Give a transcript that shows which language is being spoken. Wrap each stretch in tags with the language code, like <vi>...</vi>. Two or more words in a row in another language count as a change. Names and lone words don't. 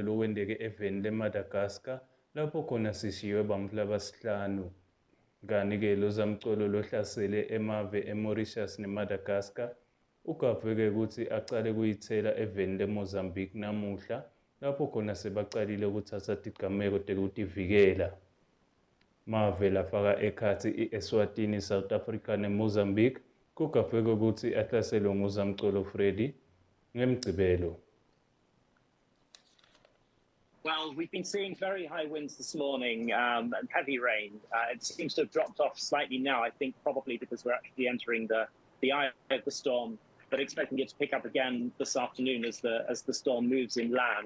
<ss>lowendeke eveni leMadagascar lapho khona sishiywe bantfu labasihlanu kani-ke lo zamcolo lohlasele emave eMauritius neMadagascar ugafwe-ke ukuthi acale kuyithela eveni leMozambique namuhla lapho khona sebacalile ukuthatha tigameko tekutivikela mave lafaka ekhathi i-Eswatini, South Africa neMozambique kugafwe ukuthi ahlaselwe nguzamcolo Freddy ngemgcibelo.</ss> <en>Well, we've been seeing very high winds this morning and heavy rain. It seems to have dropped off slightly now, I think probably because we're actually entering the eye of the storm, but expecting it to pick up again this afternoon as the storm moves inland.</en>